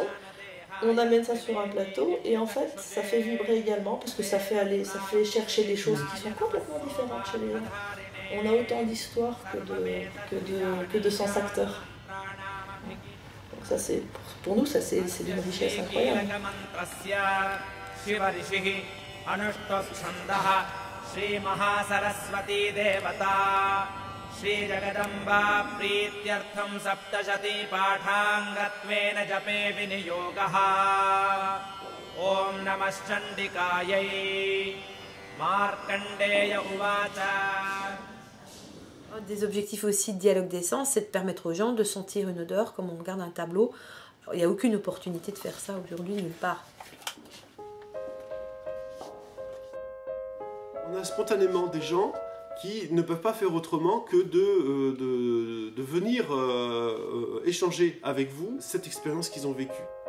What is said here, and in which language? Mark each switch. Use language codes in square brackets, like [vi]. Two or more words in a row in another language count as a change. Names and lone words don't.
[fr] On amène ça sur un plateau et en fait ça fait vibrer également parce que ça fait chercher des choses qui sont complètement différentes chez les gens. On a autant d'histoires que de sens acteurs. Donc ça c'est, pour nous, ça c'est d'une richesse incroyable. [sa] Shri Mahasaraswati Devata Shri Jagadamba Prityartham Saptashati Pathangatvena Jape Viniyogaha Om Namah Chandikayai Markandeya Uvacha. [fr] Des objectifs aussi de Dialogue d'essence, c'est de permettre aux gens de sentir une odeur comme on regarde un tableau. Alors, il n'y a aucune opportunité de faire ça aujourd'hui nulle part. On a spontanément des gens qui ne peuvent pas faire autrement que de venir échanger avec vous cette expérience qu'ils ont vécue.